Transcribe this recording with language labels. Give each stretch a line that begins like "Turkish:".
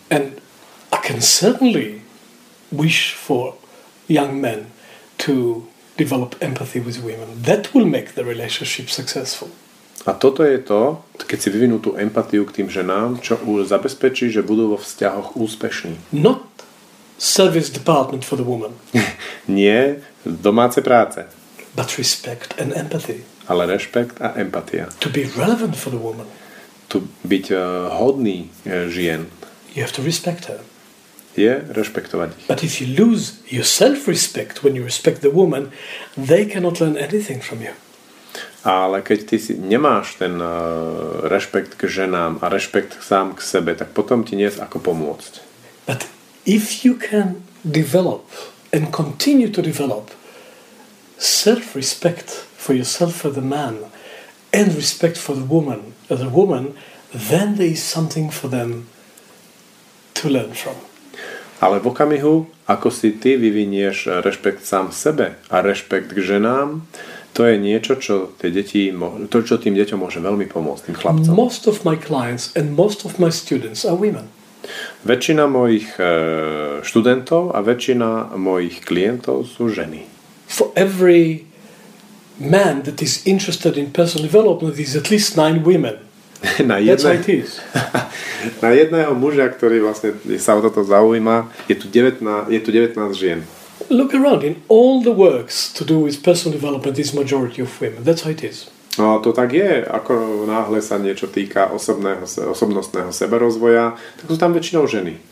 English: And I can certainly wish for young men to develop empathy with women. That will make the relationship successful.
Slovak: A toto je to, keď si vyvinú tú empatiu k tým ženám, čo zabezpečí, že budú vo vzťahoch úspešní.
English: Not service department for the woman.
Slovak: Nie domáce práce.
English: But respect and empathy.
Slovak: Ale rešpekt a empatia.
English: To be relevant for the woman.
Slovak: To byť hodný žien.
English: You have to respect her.
Slovak: Je rešpektovať ich.
English: But if you lose your self-respect when you respect the woman, they cannot learn anything from you.
Slovak: Ale keď ty si nemáš ten rešpekt k ženám a rešpekt sám k sebe, tak potom ti nie je ako pomôcť.
English: But if you can develop and continue to develop self-respect for yourself as a man and respect for the woman as a woman, then there is something for them to learn from.
Slovak: Ale v okamihu, ako si ty vyvinieš rešpekt sám sebe a rešpekt k ženám, to je niečo, čo tým deťom môže veľmi pomôcť, tým chlapcom.
English: Most of my clients and most of my students are women.
Slovak: Väčšina mojich študentov a väčšina mojich klientov sú ženy.
English: For every man that is interested in personal development, there is at least 9 women. That's how it is.
Slovak: Na jedného muža, ktorý vlastne sa o toto zaujíma, je tu 19 žien.
English: Look around. In all the works to do with personal development is majority of women. That's how it is.
Slovak: No to tak je, ako náhle sa niečo týka osobnostného seberozvoja, tak sú tam väčšinou ženy.